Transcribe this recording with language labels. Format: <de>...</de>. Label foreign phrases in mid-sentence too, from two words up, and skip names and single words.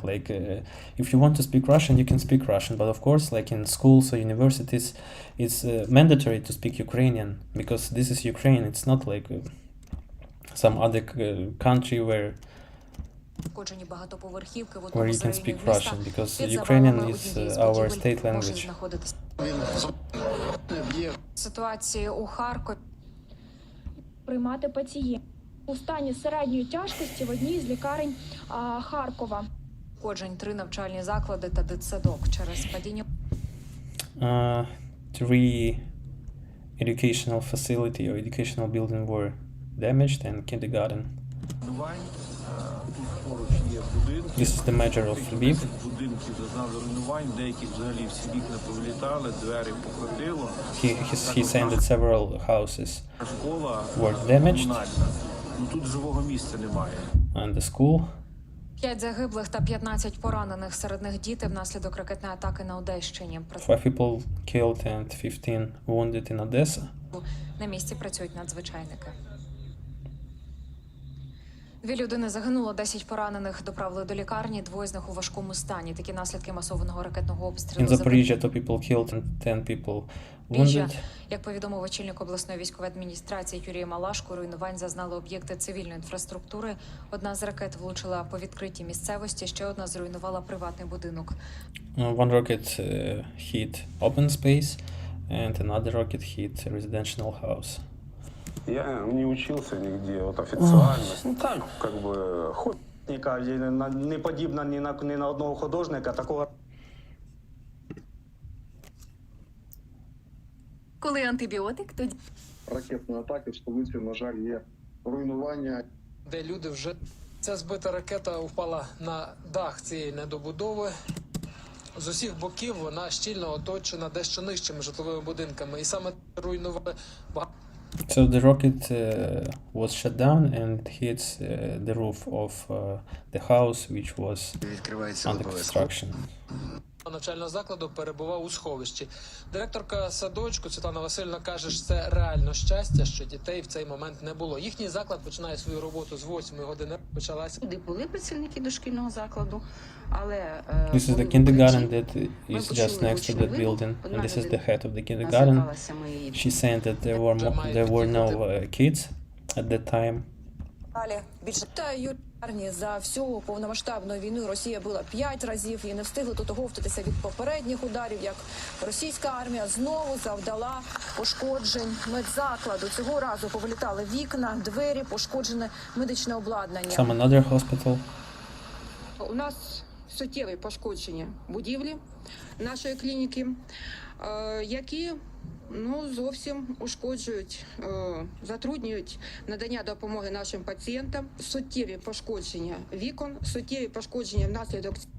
<en>Like if you want to speak Russian, you can speak Russian. But of course, like in schools or universities, it's mandatory to speak Ukrainian because this is Ukraine. It's not like some other country where you can speak Russian, because Ukrainian is our state language.</en> <uk>Ситуації у Харкові. Приймати пацієнтів у стані середньої тяжкості в одній з лікарень Харкова. Пошкоджень 3 навчальні заклади та дитсадок через падіння.</uk> <en>3 educational facility or educational building were damaged and kindergarten. This is the mayor of Lviv.</en> <uk>Будинків зазнали руйнувань, деяких взагалі всі вікна повилітали, двері покотило.</uk> <en>He said that several houses were damaged.</en> <uk>Ну тут живого місця немає.</uk> <en>And the school.</en> <uk>5 загиблих та 15 поранених, серед них діти внаслідок ракетної атаки на Одещині.</uk> <en>5 people killed and 15 wounded in Odessa.</en> <uk>На місці працюють надзвичайники. 2 людини загинуло, 10 поранених доправили до лікарні, 2 з них у важкому стані. Такі наслідки масованого ракетного обстрілу.</uk> <en>In Zaporizhia 2 people killed and 10 people wounded.</en> <uk>Як повідомив очільник обласної військової адміністрації Юрій Малашко, руйнувань зазнали об'єкти цивільної інфраструктури. Одна з ракет влучила по відкритій місцевості, ще одна зруйнувала приватний будинок.</uk> <en>One rocket hit open space and another rocket hit a residential house.</en> <ru>Я не учился нигде, вот официально. Ну так, как бы,</ru> <uk>художника, не подібна ні на одного художника, такого. Коли антибіотик, тоді... Ракетної атаки в столиці, на жаль, є руйнування. Де люди вже... Ця збита ракета впала на дах цієї недобудови. З усіх боків вона щільно оточена дещо нижчими житловими будинками. І саме руйнували багато.</uk> <en>So the rocket was shut down and hits the roof of the house which was under construction.</en> <uk>Навчального закладу перебував у сховищі. Директорка садочку Світлана Васильівна каже, що це реально щастя, що дітей в цей момент не було. Їхній заклад починає свою роботу з 8 години. Почалася. Були працівники дошкільного закладу, але...</uk> <en>This is the kindergarten that is just next to that building, and this is the head of the kindergarten. She said that there were no kids at that time.</en> <uk>За всю повномасштабну війну Росія була 5 разів і не встигли тут оговтатися від попередніх ударів, як російська армія знову завдала пошкоджень медзакладу. Цього разу повилітали вікна, двері, пошкоджене медичне обладнання.</uk> <en>Some another hospital.</en> <uk>У нас суттєві пошкодження будівлі нашої клініки, які зовсім ушкоджують, затруднюють надання допомоги нашим пацієнтам. Суттєві пошкодження вікон, суттєві пошкодження внаслідок.</uk>